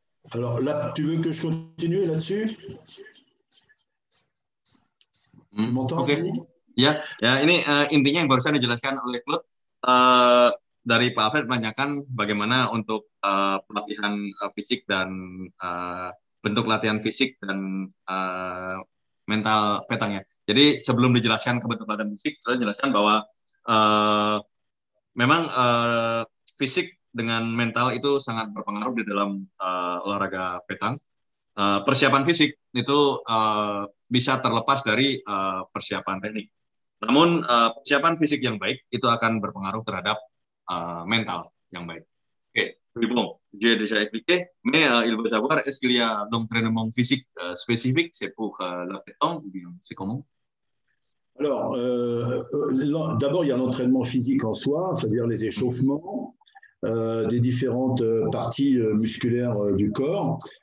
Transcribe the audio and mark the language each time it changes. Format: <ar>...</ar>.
<fr>Alors là, tu veux que je continue là-dessus? Tu m'entends?</fr> <id>Oke. Ya, ini intinya yang barusan dijelaskan oleh Claude dari Pak Alfred menanyakan bagaimana untuk pelatihan fisik dan bentuk latihan fisik dan mental petangnya. Jadi sebelum dijelaskan ke bentuk latihan fisik, saya jelaskan bahwa memang fisik dengan mental itu sangat berpengaruh di dalam olahraga petang. Persiapan fisik itu bisa terlepas dari persiapan teknik. Namun persiapan fisik yang baik itu akan berpengaruh terhadap mental yang baik.</id> <fr>Oke, bon, j'ai déjà expliqué, mais il veut savoir est-ce qu'il y a l'entraînement physique spécifique, c'est pour la pétanque ou bien c'est comment? Alors, d'abord, il y a l'entraînement physique en soi, c'est-à-dire les échauffements des différentes parties musculaires du corps.</fr>